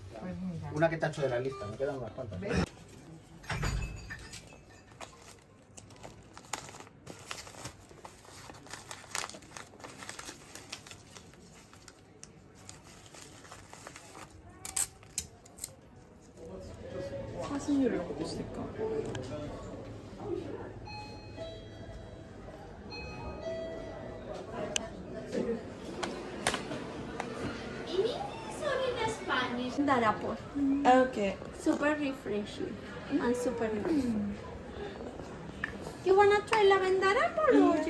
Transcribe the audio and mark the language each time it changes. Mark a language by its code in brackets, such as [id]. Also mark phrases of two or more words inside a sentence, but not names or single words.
[es] Ya. Una que tacho de la lista, me quedan unas cuantas. [ko] 사진을 이런 것도 있을까? Darapur. [en] Okay. Super refreshing and super nice. You wanna try lavender apple or you?